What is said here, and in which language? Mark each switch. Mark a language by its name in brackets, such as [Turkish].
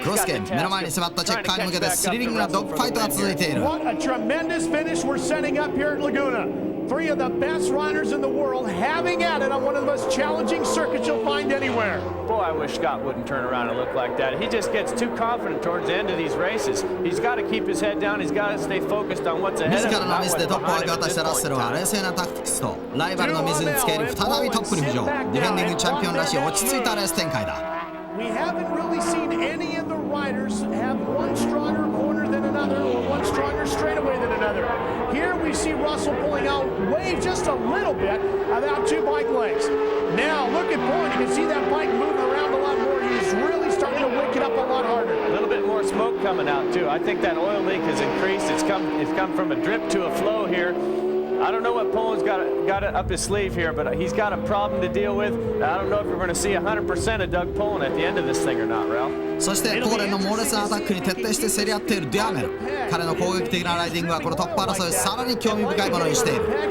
[Japanese] クロスゲーム、目の前に迫ったチェッカーに向けてスリリングなドッグファイトが続いている。 [English] Tremendous finish we're setting up here at Laguna. Three of the best riders in the world having at it on one of the most challenging circuits you'll find anywhere. Boy, I wish Scott wouldn't turn around and look like that. He just gets too confident towards the end of these races. He's got to keep his head down. He's got to stay focused on what's ahead of him. [Japanese] 自らのミスでトップを明け渡したラッセルは冷静なタクティクスとライバルのミスにつけ入り再びトップに浮上。ディフェンディングチャンピオンらしい落ち着いたレース展開だ。 [English] We haven't really seen any of the riders have one stronger corner than another or one stronger straightaway than another. Here we see Russell pulling out way just a little bit about two bike legs. Now look at Boyd. You can see that bike moving around a lot more. He's really starting to wake it up a lot harder. A little bit more smoke coming out too. I think that oil leak has increased. It's come from a drip to a flow here. I don't know what Poland's got up his sleeve here, but he's got a problem to deal with. I don't know if we're going to see 100% of Doug Poland at the end of this thing or not, Ralph. [Japanese] そしてポーレンの猛烈なアタックに徹底して競り合っているデュハメル。彼の攻撃的なライディングはこのトップ争いをさらに興味深いものにしている。